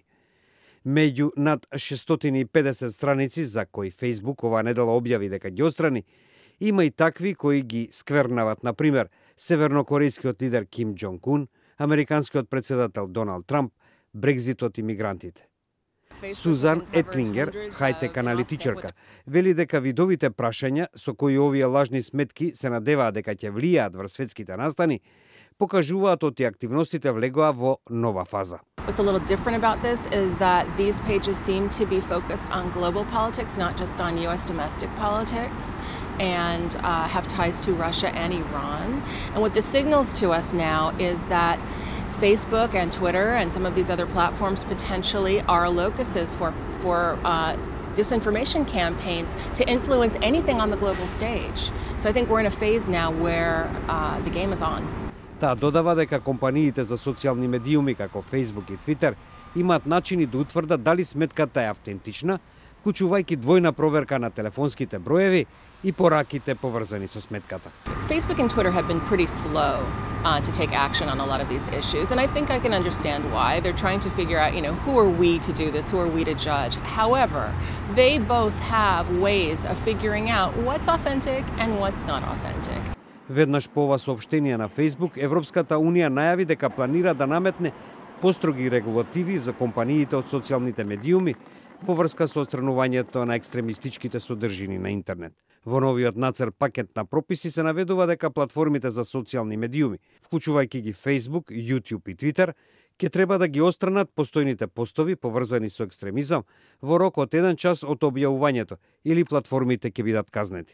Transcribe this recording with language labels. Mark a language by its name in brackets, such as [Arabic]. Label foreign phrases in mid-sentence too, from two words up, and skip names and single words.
[Macedonian] Меѓу над 650 страници за кои Facebook оваа недела објави дека ги отстрани, има и такви кои ги сквернават, например, севернокорејскиот лидер Ким Џонг Ун, американскиот председател Доналд Трамп, Брекзитот и мигрантите. Сузан Етлингер, хајтек аналитичарка, вели дека видовите прашања со кои овие лажни сметки се надеваат дека ќе влијаат врз светските настани, покажуваат оти активностите влегоа во нова фаза. [English] What's a little different about this is that these pages seem to be focused on global politics, not just on U.S. domestic politics, and have ties to Russia and Iran. And what this signals to us now is that Facebook and Twitter and some of these other platforms potentially are locuses for disinformation campaigns to influence anything on the global stage. So I think we're in a phase now where the game is on. [Macedonian] Таа додава дека компаниите за социјални медиуми како Facebook и Twitter имаат начини да утврдат дали сметката е автентична, вклучувајќи двојна проверка на телефонските броеви и пораките поврзани со сметката. [English] Facebook and Twitter have been pretty slow to take action on a lot of these issues, and I think I can understand why. They're trying to figure out, who are we to do this? Who are we to judge? However, they both have ways of figuring out what's authentic and what's not authentic. [Macedonian] Веднаш по ова соопштение на Facebook, Европската Унија најави дека планира да наметне построги регулативи за компаниите од социјалните медиуми во врска со отстранувањето на екстремистичките содржини на интернет. Во новиот нацрт пакет на прописи се наведува дека платформите за социјални медиуми, вклучувајќи ги Facebook, YouTube и Twitter, ќе треба да ги отстранат постојните постови поврзани со екстремизам во рок од 1 час од објавувањето или платформите ќе бидат казнети.